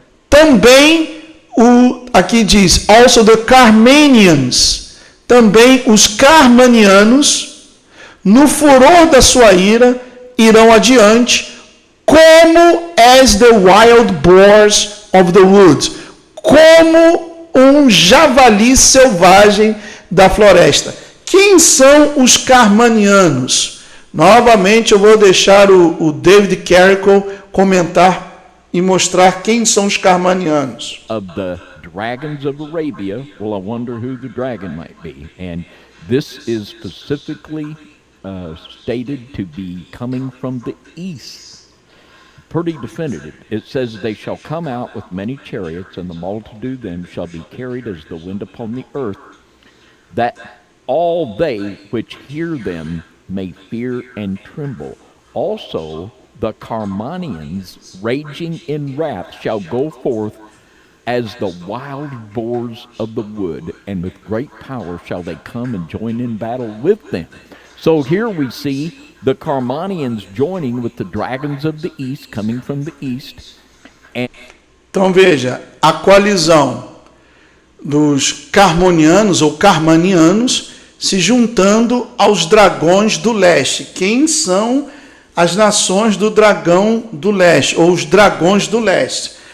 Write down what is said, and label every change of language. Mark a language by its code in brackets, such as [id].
[pt] Também, aqui diz, [en] also the Carmanians, [pt] também os carmanianos, no furor da sua ira, irão adiante, como [en] as the wild boars of the woods, [pt] como um javali selvagem da floresta. Quem são os carmanianos? Novamente eu vou deixar o David Carrico comentar e mostrar quem são os carmanianos. [en] Of the dragons of Arabia, well, I wonder who the dragon might be. And this is specifically stated to be coming from the east. Pretty definitive. It says, they shall come out with many chariots, and the multitude of them shall be carried as the wind upon the earth, that all they which hear them may fear and tremble. Also the Carmanians, raging in wrath, shall go forth as the wild boars of the wood, and with great power shall they come and join in battle with them. So here we see the Carmanians joining with the dragons of the east, coming from the east. [pt] Então veja, a coalizão dos carmonianos ou carmanianos se juntando aos dragões do leste. Quem são as nações do dragão do leste, ou os dragões do leste?